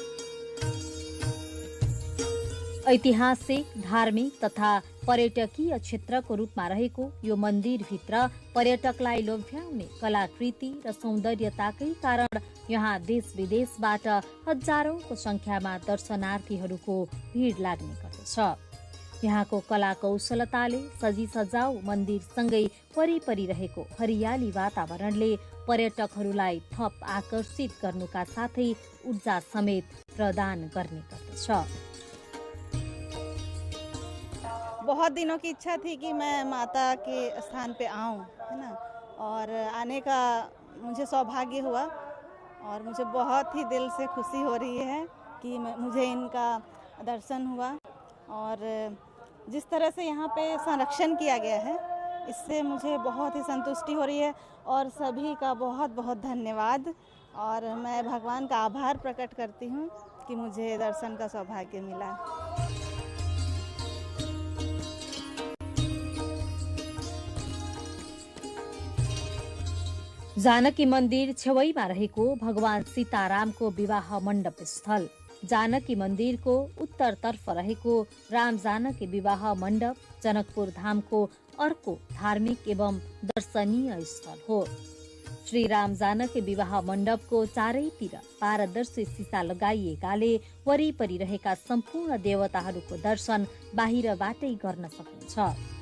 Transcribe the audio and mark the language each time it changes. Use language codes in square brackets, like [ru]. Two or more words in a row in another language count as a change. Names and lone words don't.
[ne] ऐतिहासिक, धार्मिक तथा पर्यटकीय क्षेत्रको रूपमा रहेको यो मन्दिरभित्र पर्यटकलाई लोभ्याउने कलाकृति र सौन्दर्यताकै कारण यहाँ देश विदेशबाट हजारौंको संख्यामा दर्शनार्थीहरूको भीड लाग्ने गर्दछ। यहाँको कला कौशलताले सजी सजाऊ मन्दिरसँगै वरिपरि रहेको हरियाली वातावरणले पर्यटकहरूलाई थप आकर्षित गर्नुका साथै ऊर्जा समेत प्रदान गर्ने गर्दछ। [hi] बहुत दिनों की इच्छा थी कि मैं माता के स्थान पे आऊं, है ना, और आने का मुझे सौभाग्य हुआ और मुझे बहुत ही दिल से खुशी हो रही है कि मुझे इनका दर्शन हुआ। और जिस तरह से यहाँ पे संरक्षण किया गया है, इससे मुझे बहुत ही संतुष्टि हो रही है और सभी का बहुत बहुत धन्यवाद। और मैं भगवान का आभार प्रकट करती हूँ कि मुझे दर्शन का सौभाग्य मिला। [ne] जानकी मन्दिर छेउमा रहेको भगवान सीतारामको विवाह मण्डप स्थल, जानकी मन्दिरको उत्तरतर्फ रहेको राम जानकी विवाह मण्डप जनकपुर धामको अर्को धार्मिक एवं दर्शनीय स्थल हो। श्री राम जानकी विवाह मण्डपको चारैतिर पारदर्शी सीसा लगाइएकाले वरिपरि रहेका सम्पूर्ण देवताहरूको दर्शन बाहिरबाटै गर्न सकिन्छ।